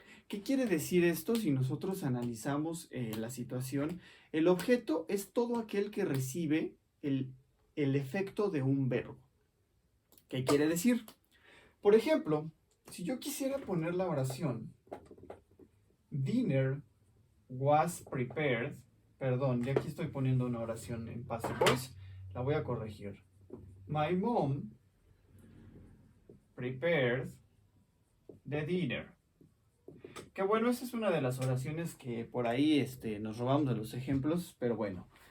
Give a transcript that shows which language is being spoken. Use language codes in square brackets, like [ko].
[es] ¿Qué quiere decir esto? Si nosotros analizamos la situación, el objeto es todo aquel que recibe el efecto de un verbo. ¿Qué quiere decir? Por ejemplo, si yo quisiera poner la oración [en] Dinner was prepared. [es] Perdón, ya aquí estoy poniendo una oración en passive voice. La voy a corregir. [en] My mom prepared the dinner. [es] Que bueno, esa es una de las oraciones que por ahí nos robamos de los ejemplos, pero bueno.